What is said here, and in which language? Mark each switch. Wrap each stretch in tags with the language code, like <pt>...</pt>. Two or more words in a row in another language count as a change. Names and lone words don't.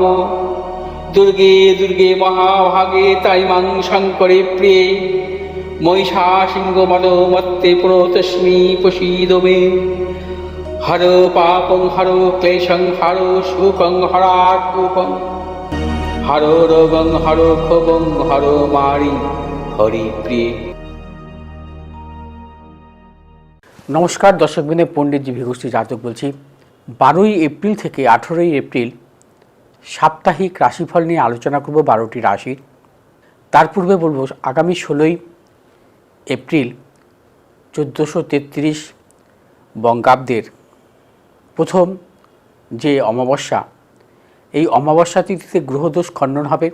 <sa>दुर्गे दुर्गे महाभागे ताइमां शङ्करे प्रिये महिषासिंहमदोमत्ते प्रणतोऽस्मि प्रसीद मे। हरो पापं हरो क्लेशं हरो शोकं हरात्मकं हरो रोगं हरो क्षोभं हरो मारि हरिप्रिये।</sa> <bn>নমস্কার দর্শকবৃন্দ, পণ্ডিতজি ভিঘুশ্রী জাতক বলছি। 12ই এপ্রিল থেকে 18ই এপ্রিল সাপ্তাহিক রাশিফল নিয়ে আলোচনা করব 12টি রাশির। তার পূর্বে বলবো আগামী 16ই এপ্রিল 1433 বঙ্গাব্দের প্রথম যে অমাবস্যা, এই অমাবস্যা তিথিতে গ্রহদোষ খণ্ডন হবে।</bn>